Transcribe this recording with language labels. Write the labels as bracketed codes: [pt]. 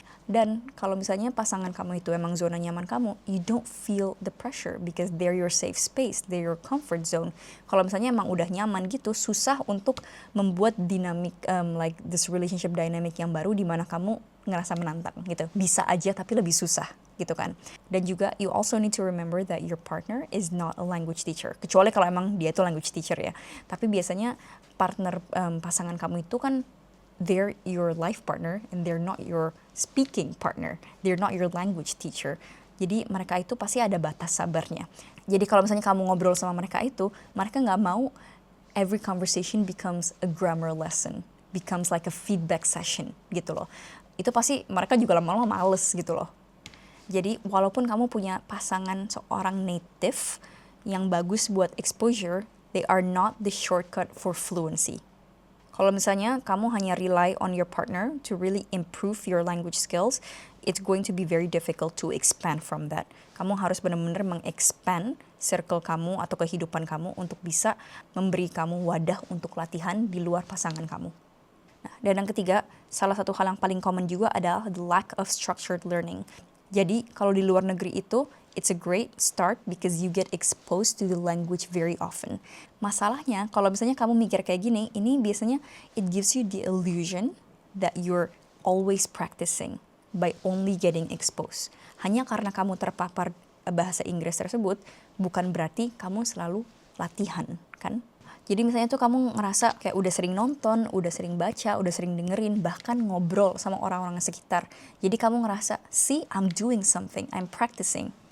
[id] Dan kalau misalnya pasangan kamu itu emang zona nyaman kamu, [en] you don't feel the pressure because they're your safe space, they're your comfort zone. [id] Kalau misalnya emang udah nyaman gitu, susah untuk membuat dinamik [en] like this relationship dynamic [id] yang baru di mana kamu ngerasa menantang gitu. Bisa aja tapi lebih susah gitu kan. Dan juga [en] you also need to remember that your partner is not a language teacher. [id] Kecuali kalau emang dia itu [en] language teacher [id] ya. Tapi biasanya partner pasangan kamu itu kan [en] they're your life partner and they're not your speaking partner. They're not your language teacher. [id] Jadi mereka itu pasti ada batas sabarnya. Jadi kalau misalnya kamu ngobrol sama mereka itu, mereka nggak mau [en] every conversation becomes a grammar lesson, becomes like a feedback session [id] gitu loh. Itu pasti mereka juga lama-lama males gitu loh. Jadi walaupun kamu punya pasangan seorang native yang bagus buat exposure, [en] they are not the shortcut for fluency. [id] Kalau misalnya kamu hanya [en] rely on your partner to really improve your language skills, it's going to be very difficult to expand from that. [id] Kamu harus benar-benar mengexpand circle kamu atau kehidupan kamu untuk bisa memberi kamu wadah untuk latihan di luar pasangan kamu. Nah, dan yang ketiga, salah satu hal yang paling common juga adalah [en] the lack of structured learning. [id] Jadi kalau di luar negeri itu, [en] it's a great start because you get exposed to the language very often. [id] Masalahnya, kalau misalnya kamu mikir kayak gini, ini biasanya [en] it gives you the illusion that you're always practicing by only getting exposed. [id] Hanya karena kamu terpapar bahasa Inggris tersebut, bukan berarti kamu selalu latihan, kan? Jadi misalnya tuh kamu ngerasa kayak udah sering nonton, udah sering baca, udah sering dengerin, bahkan ngobrol sama orang-orang sekitar. Jadi kamu ngerasa, [en] see, I'm doing something, I'm practicing.